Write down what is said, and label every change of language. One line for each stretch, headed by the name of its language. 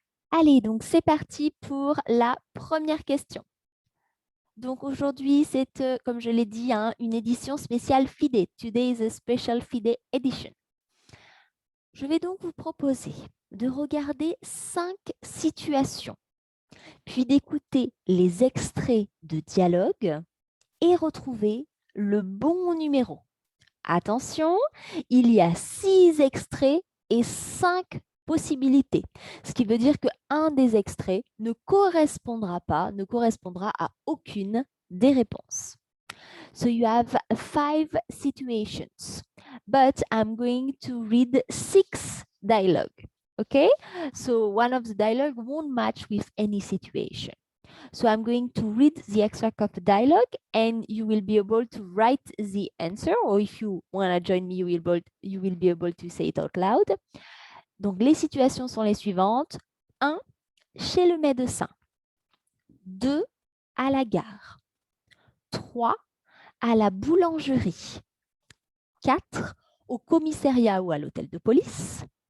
French: Allez, donc c'est parti pour la première question. Donc aujourd'hui, c'est, comme je l'ai dit, une édition spéciale FIDE.
English: Today is a special FIDE edition.
French: Je vais donc vous proposer de regarder 5 situations, puis d'écouter les extraits de dialogue et retrouver le bon numéro. Attention, il y a 6 extraits et 5 possibilités. Ce qui veut dire qu'un des extraits ne correspondra à aucune des réponses.
English: So you have 5 situations, but I'm going to read 6 dialogue. Okay? So one of the dialogue won't match with any situation. So I'm going to read the extract of the dialogue and you will be able to write the answer, or if you want to join me, you will be able to say it out loud.
French: Donc, les situations sont les suivantes. 1. Chez le médecin. 2. À la gare. 3. À la boulangerie. 4. Au commissariat ou à l'hôtel de police.